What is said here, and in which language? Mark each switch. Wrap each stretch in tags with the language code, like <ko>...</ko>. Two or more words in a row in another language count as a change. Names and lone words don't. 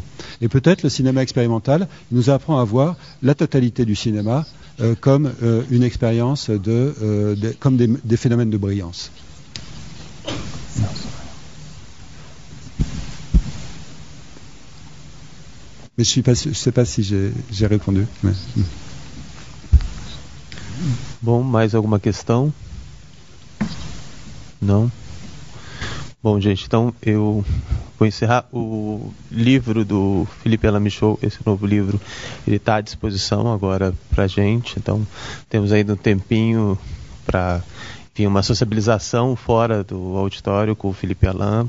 <fr>Et peut-être le cinéma expérimental nous apprend à voir la totalité du cinéma comme une expérience comme des phénomènes de brillance. Mais je ne sais pas si j'ai répondu. Mais...</fr> <pt>Bom, mais alguma questão? Não? Bom, gente, então eu vou encerrar. O livro do Philippe Alain Michaud, esse novo livro, ele está à disposição agora para a gente, então temos ainda um tempinho para uma sociabilização fora do auditório com o Philippe Alain.</pt>